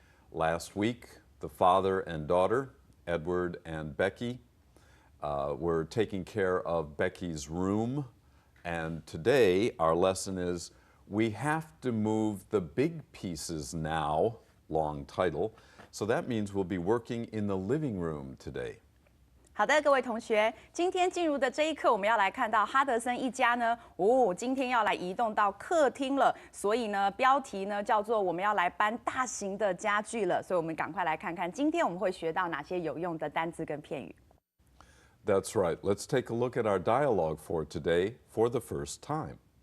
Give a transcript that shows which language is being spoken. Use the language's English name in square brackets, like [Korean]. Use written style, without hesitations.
[English] Last week, the father and daughter, Edward and Becky, were taking care of Becky's room. And today our lesson is we have to move the big pieces now, long title. So that means we'll be working in the living room today. [Chinese] 好的，各位同学，今天进入的这一课，我们要来看到哈德森一家呢，今天要来移动到客厅了，所以呢，标题呢叫做我们要来搬大型的家具了，所以我们赶快来看看今天我们会学到哪些有用的单字跟片语。 [English] That's right. Let's take a look at our dialogue for today for the first time.